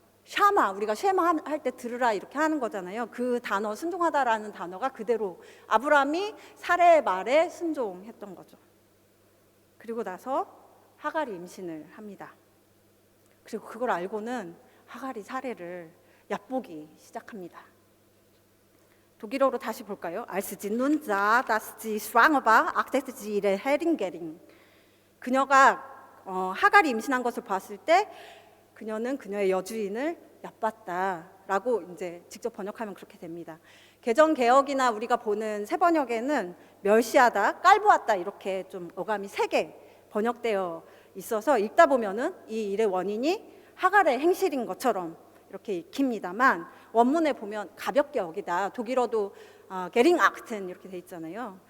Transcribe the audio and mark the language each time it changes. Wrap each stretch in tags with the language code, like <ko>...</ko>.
<ko>샤마, 우리가 쉐마 할 때 들으라 이렇게 하는 거잖아요. 그 단어, 순종하다라는 단어가 그대로 아브람이 사레의 말에 순종했던 거죠. 그리고 나서 하갈이 임신을 합니다. 그리고 그걸 알고는 하갈이 사레를 얕보기 시작합니다. 독일어로 다시 볼까요?</ko> <de>Als sie nun sah, dass sie schwanger war, achtete sie ihre Herringering.</de> <ko>그녀가 하갈이 임신한 것을 봤을 때 그녀는 그녀의 여주인을 얕봤다라고 이제 직접 번역하면 그렇게 됩니다. 개정 개혁이나 우리가 보는 새 번역에는 멸시하다, 깔보았다 이렇게 좀 어감이 세게 번역되어 있어서 읽다 보면은 이 일의 원인이 하갈의 행실인 것처럼 이렇게 읽힙니다만 원문에 보면 가볍게 여기다, 독일어도 게링 악튼 이렇게 돼 있잖아요.</ko>